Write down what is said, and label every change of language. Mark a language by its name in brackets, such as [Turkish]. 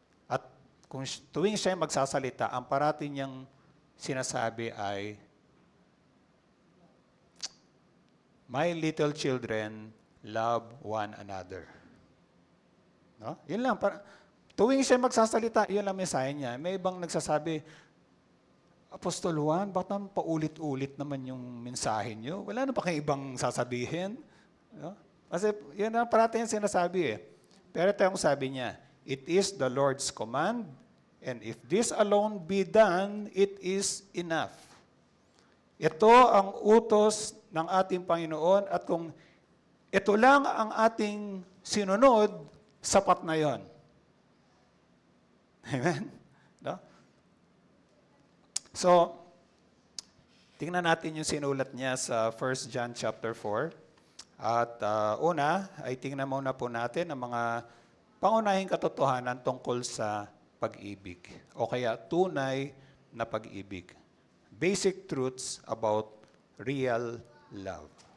[Filipino] At kung tuwing siya ay magsasalita, ang parati niyang sinasabi ay, [English] "My little children, love one another." [Filipino] No? Yun lang. Tuwing siya magsasalita, yun lang mensahe niya. May ibang nagsasabi, "Apostol Juan, bakit naman paulit-ulit naman yung mensahe niyo? Wala na ba kayong ibang sasabihin?" No? Kasi yun ang parati yung sinasabi eh. Pero ito yung sabi niya, [English] "It is the Lord's command, and if this alone be done, it is enough." [Filipino] Ito ang utos ng ating Panginoon at kung ito lang ang ating sinunod, sapat na yon. Amen? No? So, tingnan natin yung sinulat niya sa 1 John chapter 4. At una, ay tingnan muna po natin ang mga pangunahing katotohanan tungkol sa pag-ibig o kaya tunay na pag-ibig. [English] Basic truths about real love.